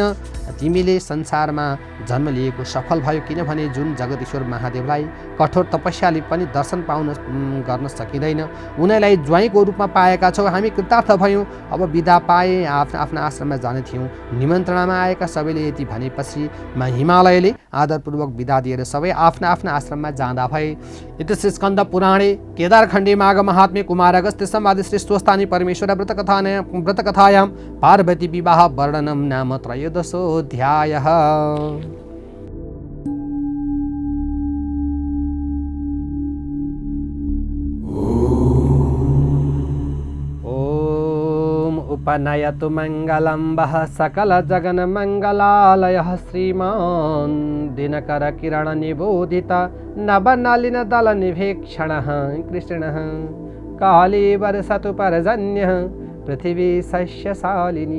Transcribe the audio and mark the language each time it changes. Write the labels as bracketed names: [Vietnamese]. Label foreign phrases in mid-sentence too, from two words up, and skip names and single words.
[Nepali] तिमीले संसारमा जन्म लिएको सफल भयो, किनभने जुन जगदीश्वर महादेवलाई कठोर तपस्याले पनि दर्शन गर्न सकिँदैन, उनीलाई ज्वाइँको रूपमा पाएका छौ। हामी कृतार्थ भयौँ। अब बिदा पाए आफ्ना आश्रममा जाने थियौँ। निमन्त्रणामा आएका सबैले यति भनेपछि हिमालयले आदरपूर्वक बिदा दिएर सबै आफ्ना आफ्ना आश्रममा जाँदा भए। [Sanskrit] इति स्कन्द पुराणे केदारखण्डे माघ महात्म्ये कुमार अगस्त्य संवादे श्री स्वस्थानी परमेश्वर व्रतकथायां पार्वती विवाह वर्णनम नाम त्रयोदशोऽध्यायः। उपनयतु मङ्गलम्बः सकलजगन्मङ्गलालयः श्रीमान् दिनकर किरण निबोधित नवनलिनदलनिभीक्षणः कृष्णः काली वर्षतु पर्जन्यः पृथिवी सस्यशालिनी